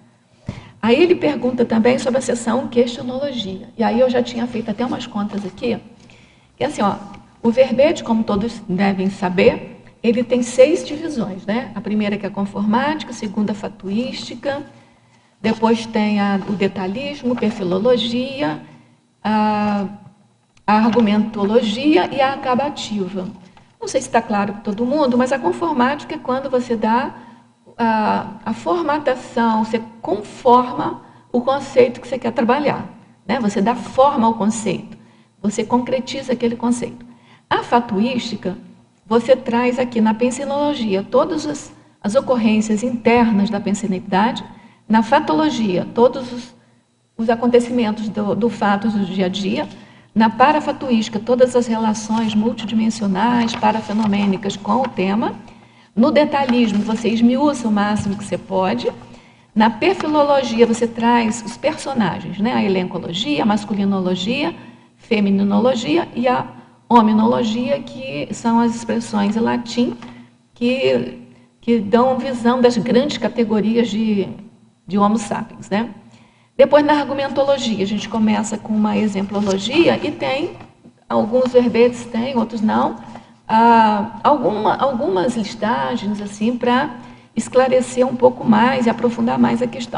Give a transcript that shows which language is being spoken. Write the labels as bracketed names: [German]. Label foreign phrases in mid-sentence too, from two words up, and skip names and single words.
[Portuguese] Aí ele pergunta também sobre a seção questionologia. E aí eu já tinha feito até umas contas aqui, que assim, ó, o verbete, como todos devem saber, ele tem 6 divisões, né? A primeira que é a conformática, a segunda a fatuística, depois tem o detalhismo, perfilologia, a argumentologia e a acabativa. Não sei se está claro para todo mundo, mas a conformática é quando você dá a formatação, você conforma o conceito que você quer trabalhar, né? Você dá forma ao conceito, você concretiza aquele conceito. A fatuística, você traz aqui na pensinologia todas as ocorrências internas da pensinalidade, na fatologia, todos os acontecimentos do fato do dia a dia, na parafatuística, todas as relações multidimensionais, parafenomênicas com o tema, no detalhismo, você esmiuça o máximo que você pode, na perfilologia, você traz os personagens, né? A elencologia, a masculinologia, feminologia e a hominologia, que são as expressões em latim que dão visão das grandes categorias de Homo sapiens, né? Depois, na argumentologia, a gente começa com uma exemplologia e tem alguns verbetes, tem, outros não, algumas listagens assim para esclarecer um pouco mais e aprofundar mais a questão.